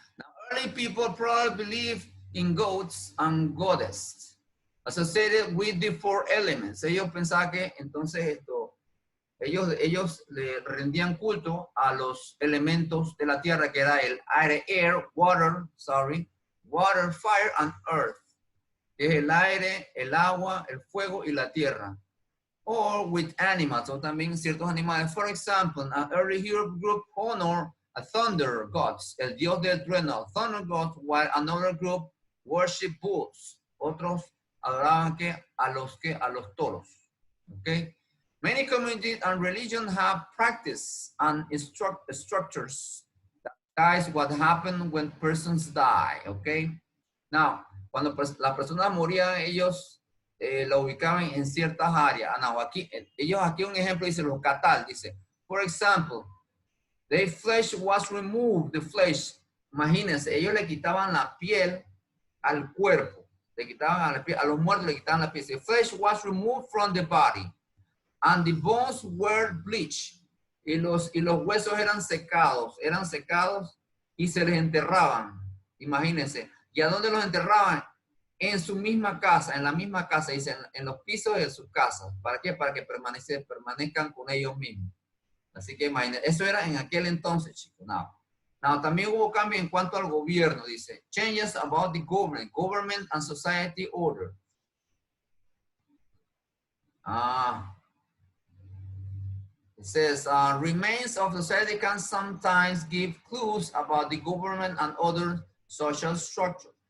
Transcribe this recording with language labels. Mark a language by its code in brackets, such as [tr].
[en] Now, early people probably believed in gods and goddesses associated with the four elements. [es] Ellos pensaban que entonces ellos le rendían culto a los elementos de la tierra, que era el aire, [en] water, fire, and earth. [es] que es el aire, el agua, el fuego y la tierra. [en] Or with animals, [es] o también ciertos animales. [en] For example, an early Europe group honor a thunder gods, [es] el dios del trueno, [en] thunder gods, while another group worship bulls. [es] Otros adoraban a los toros. [en] Okay. Many communities and religions have practice and structures that guides what happened when persons die. Okay. [es] Now, cuando la persona moría, ellos la ubicaban en ciertas áreas. [en] Now, [es] ellos aquí un ejemplo dice los catal, dice, [en] for example, the flesh was removed, the flesh. [es] Imagínense, ellos le quitaban la piel al cuerpo, le quitaban la piel, a los muertos le quitaban la piel. [en] The flesh was removed from the body, and the bones were bleached. [es] Y los huesos eran secados y se les enterraban. Imagínense. ¿Y a dónde los enterraban? En su misma casa, en la misma casa, dicen, en los pisos de sus casas. ¿Para qué? Para que permanezcan con ellos mismos. Así que imagínense, eso era en aquel entonces, chicos. Now, también hubo cambio en cuanto al gobierno, dice. [en] Changes about the government and society order. It says, remains of society can sometimes give clues about the government and other social structure.